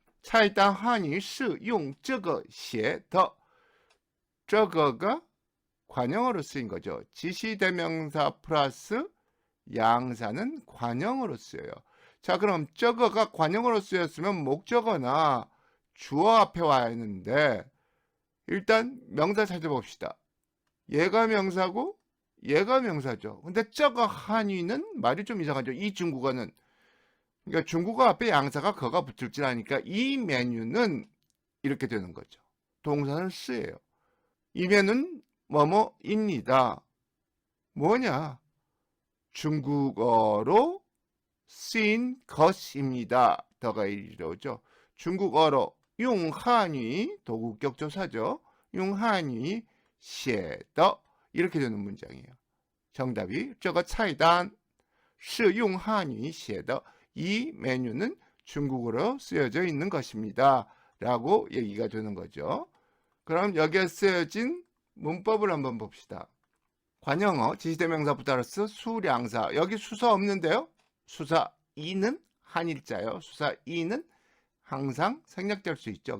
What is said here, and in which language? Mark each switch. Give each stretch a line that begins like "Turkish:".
Chinese: 菜单汉语是用这个写的.
Korean: 这个가 관형어로 쓰인 거죠. 지시대명사 플러스 양사는 관형어로 쓰여요. 자, 그럼 저거가 관형어로 쓰였으면 목적어나 주어 앞에 와야 했는데 일단 명사 찾아봅시다. 얘가 명사고 얘가 명사죠. 근데 저거 한위는 말이 좀 이상하죠. 이 중국어는 그러니까 중국어 앞에 양사가 거가 붙을 줄 아니까 이 메뉴는 이렇게 되는 거죠. 동사는 쓰예요. 이 메뉴는 뭐뭐입니다. 뭐냐? 중국어로 쓰인 것입니다. 더가 이러죠. 중국어로 용한위 도구격 조사죠. 용한위
Chinese: 写的
Korean: 이렇게 되는 문장이에요.
Chinese: 정답이 这个菜单是用汉语写的.
Korean: 이 메뉴는 중국어로 쓰여져 있는 것입니다. 라고 얘기가 되는 거죠. 그럼 여기에 쓰여진 문법을 한번 봅시다. 관형어, 지시대명사 플러스 수량사. 여기 수사 없는데요. 수사 이는 한일자요. 수사 이는 항상 생략될 수 있죠.